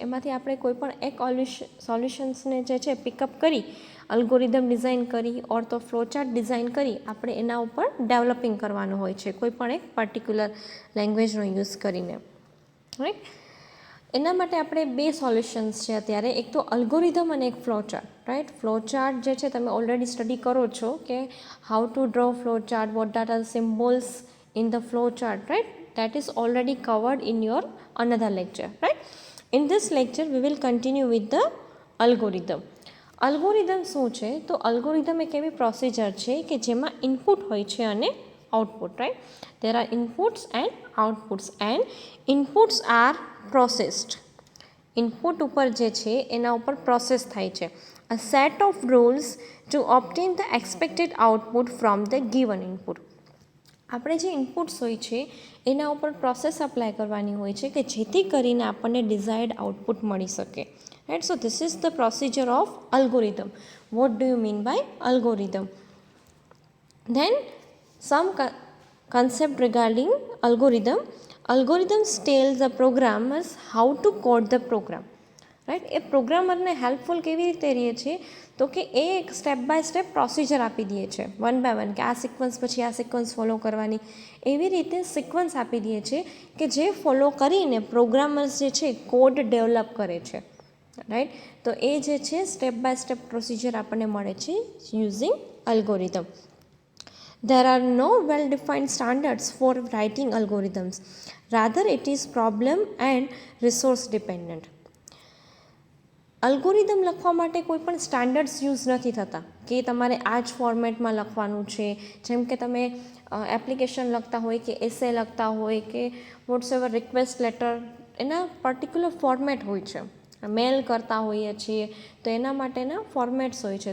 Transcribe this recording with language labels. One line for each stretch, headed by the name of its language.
Gujarati: એમાંથી આપણે કોઈ પણ એક સોલ્યુશન્સને જે છે પિકઅપ કરી અલ્ગોરિધમ ડિઝાઇન કરી ઓર તો ફ્લોચાર્ટ ડિઝાઇન કરી આપણે એના ઉપર ડેવલપિંગ કરવાનું હોય છે, કોઈ પણ એક પર્ટિક્યુલર લેંગ્વેજનો યુઝ કરીને, રાઈટ. એના માટે આપણે બે સોલ્યુશન્સ છે અત્યારે, એક તો અલ્ગોરિધમ અને એક ફ્લોચાર્ટ, રાઈટ. ફ્લોચાર્ટ જે છે તમે ઓલરેડી સ્ટડી કરો છો કે
English: how to draw flowchart, what are the symbols in the flowchart,
Gujarati: right.
English: that is already covered in your another lecture, right. In this lecture we will continue with the algorithm.
Gujarati: Algorithm શું છે? તો algorithm એક એવી procedure છે કે જેમાં input હોય છે અને output, right.
English: There are inputs and outputs and inputs are processed.
Gujarati: Input ઉપર જે છે એના ઉપર પ્રોસેસ થાય છે.
English: A set of rules to obtain the expected output from the given input.
Gujarati: આપણે જે ઇનપુટ્સ હોય છે એના ઉપર પ્રોસેસ અપ્લાય કરવાની હોય છે કે જેથી કરીને આપણને ડિઝાયર્ડ આઉટપુટ મળી શકે,
English: right. So this is the procedure of algorithm. What do you mean by algorithm? Then some concept regarding algorithm. Algorithms tell the programmers how to code the program,
Gujarati: right. A પ્રોગ્રામરને helpful કેવી રીતે રહે છે તો કે એ એક step by step procedure આપી દે છે, one by one, કે આ સિક્વન્સ પછી આ સિક્વન્સ ફોલો કરવાની. એવી રીતે સિક્વન્સ આપી દે છે કે જે ફોલો કરીને પ્રોગ્રામર્સ જે છે કોડ ડેવલપ કરે છે, રાઈટ. તો એ જે છે સ્ટેપ બાય સ્ટેપ પ્રોસિજર આપણને મળે છે using algorithm.
English: There are no well-defined standards for writing algorithms. Rather, it is problem and resource dependent.
Gujarati: Algorithm લખવા માટે કોઈ પણ સ્ટાન્ડર્ડ્સ યુઝ નથી થતા કે તમારે આ જ ફોર્મેટમાં લખવાનું છે. જેમ કે તમે એપ્લિકેશન લખતા હોય કે એસે લખતા હોય કે વોટ્સએવર રિક્વેસ્ટ લેટર, એના પર્ટિક્યુલર ફોર્મેટ હોય છે. મેલ કરતા હોઈએ છીએ તો એના માટેના ફોર્મેટ્સ હોય છે.